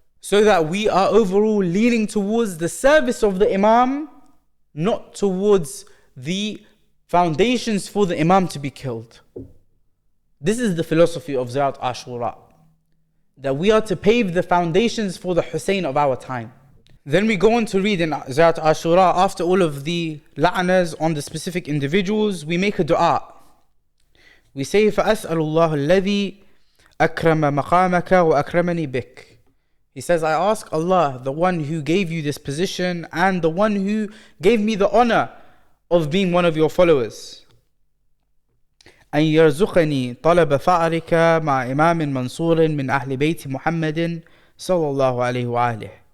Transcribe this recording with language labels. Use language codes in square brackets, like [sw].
[en] So that we are overall leaning towards the service of the Imam, not towards the foundations for the Imam to be killed. This is the philosophy of Ziyarat Ashura, that we are to pave the foundations for the Hussein of our time. Then we go on to read in Ziyarat Ashura, after all of the la'nas on the specific individuals, we make a dua. We say, [ar] فَأَسْأَلُ اللَّهُ الَّذِي أَكْرَمَ مَقَامَكَ وَأَكْرَمَنِي بِكَ. [en] He says, I ask Allah, the one who gave you this position and the one who gave me the honor of being one of your followers, [ar] أن يرزقني طلب ثأرك مع إمام منصور من أهل بيت محمد صلى الله عليه وآله.